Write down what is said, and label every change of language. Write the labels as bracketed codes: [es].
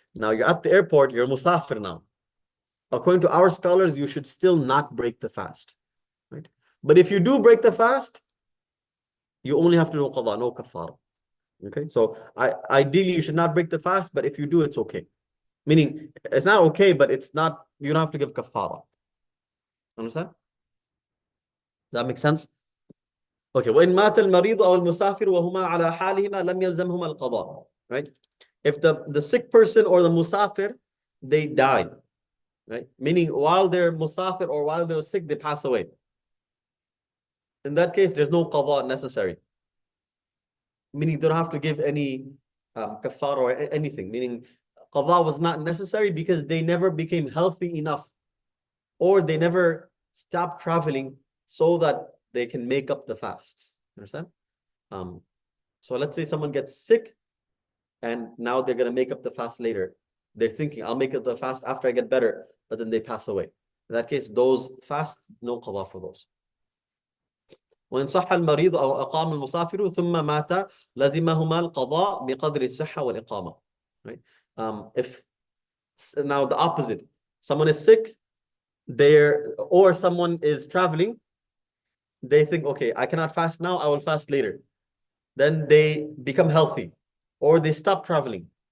[en] Now you're at the airport, you're musafir now. According to our scholars, you should still not break the fast, right? But if you do break the fast, you only have to do qada, no kafara. Okay, so ideally you should not break the fast, but if you do, it's okay. Meaning it's not okay, but it's not, you don't have to give kafara. Understand? Does that make sense? Okay. [ar] وإن مات المريض أو المسافر وهما على حالهما لم يلزمهما القضاء. [en] Right? If the sick person or the musafir, they died, right? Meaning while they're musafir or while they're sick, they pass away. In that case, there's no qada necessary. Meaning they don't have to give any kafara or anything. Meaning qada was not necessary because they never became healthy enough or they never stopped traveling so that they can make up the fasts. Understand? So let's say someone gets sick and now they're going to make up the fast later. They're thinking, I'll make up the fast after I get better, but then they pass away. In that case, those fast, no qada for those. [ar] وإن صح المريض أو أقام المسافر ثم مات لزمهما القضاء بقدر الصحة والإقامة. [en] Right? If now the opposite, someone is sick, or someone is traveling, they think, okay, I cannot fast now, I will fast later. Then they become healthy, or they stop traveling.